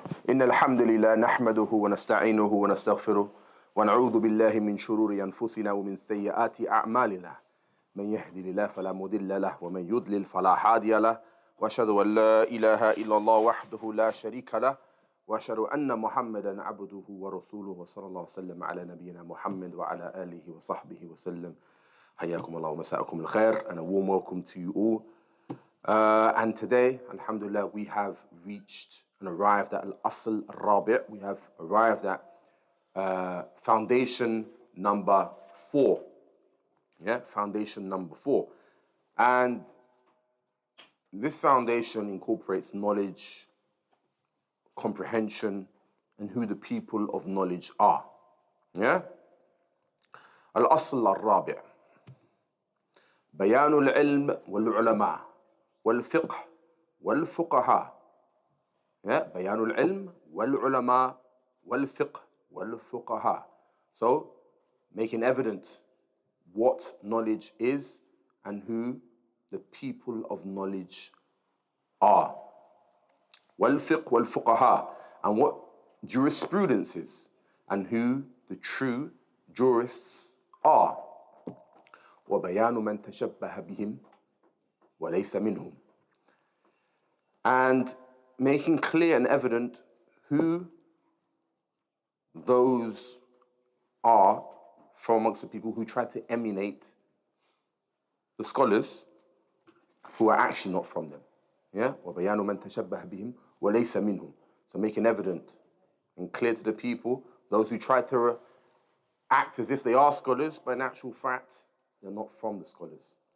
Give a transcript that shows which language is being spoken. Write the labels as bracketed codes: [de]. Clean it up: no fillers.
[ar] إن الحمد لله نحمده ونستعينه ونستغفره ونعوذ بالله من شرور أنفسنا ومن سيئات أعمالنا من يهدي الله فلا مضل له ومن يضلل فلا هادي له وأشهد أن لا إله إلا الله وحده لا شريك له وأشهد أن محمدا عبده ورسوله وصلى الله وسلم على نبينا محمد وعلى آله وصحبه وسلم. حياكم الله ومساءكم الخير, [en] and a warm welcome to you all. And today, alhamdulillah, we have reached and arrived at Al-Asl Al-Rabi'. We have arrived at foundation number 4. Yeah, foundation number 4. And this foundation incorporates knowledge, comprehension, and who the people of knowledge are. Yeah? Al-Asl Al-Rabi'. [ar] بيان العلم والعلماء والفقه والفقهاء. بيان العلم والعلماء والفقه والفقهاء. [en] So, making evident what knowledge is and who the people of knowledge are. [ar] والفقه والفقهاء, [en] and what jurisprudence is and who the true jurists are. [ar] وبيان من تشبه بهم وليس منهم, [en] and making clear and evident who those are from amongst the people who try to emulate the scholars who are actually not from them. Yeah? [ar] وبيان من تشبه بهم وليس منهم. [en] So making evident and clear to the people those who try to act as if they are scholars, but in actual fact they're not from the scholars.